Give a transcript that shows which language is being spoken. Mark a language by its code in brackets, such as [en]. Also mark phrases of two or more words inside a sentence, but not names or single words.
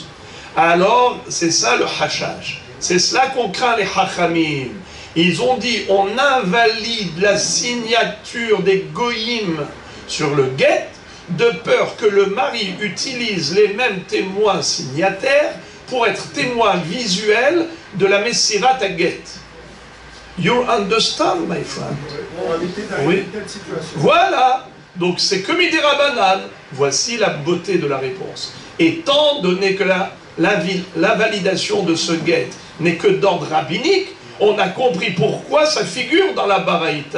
[fr] Alors c'est ça le hashash, c'est cela qu'on craint les hachamim. Ils ont dit on invalide la signature des goïms sur le get de peur que le mari utilise les mêmes témoins signataires pour être témoin visuel de la [he] מסירת הגט. [en] You understand, my friend? [fr] Oui. Voilà. Donc c'est que [he] מדרבנן. [fr] Voici la beauté de la réponse. Étant donné que la validation de ce guet n'est que d'ordre rabbinique, on a compris pourquoi ça figure dans la Baraïta.